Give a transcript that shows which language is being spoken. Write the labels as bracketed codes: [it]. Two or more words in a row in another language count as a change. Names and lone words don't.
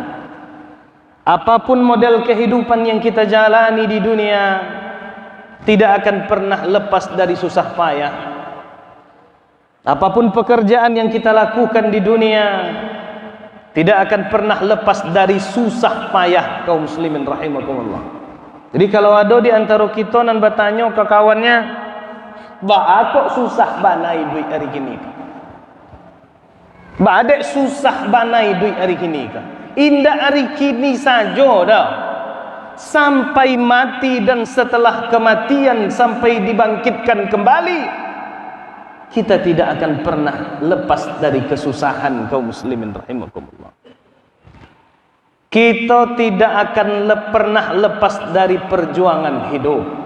[id] Apapun model kehidupan yang kita jalani di dunia, tidak akan pernah lepas dari susah payah. Apapun pekerjaan yang kita lakukan di dunia, tidak akan pernah lepas dari susah payah, kaum muslimin rahimakumullah. Jadi kalau ada di antara kita nan bertanya ke kawannya, [min] "Ba kok susah banai duit hari kini?" Ba adek susah banai duit hari kini ka? Indah hari kini saja dah, [id] sampai mati dan setelah kematian sampai dibangkitkan kembali, kita tidak akan pernah lepas dari kesusahan, kaum muslimin rahimakumullah. Kita tidak akan pernah lepas dari perjuangan hidup.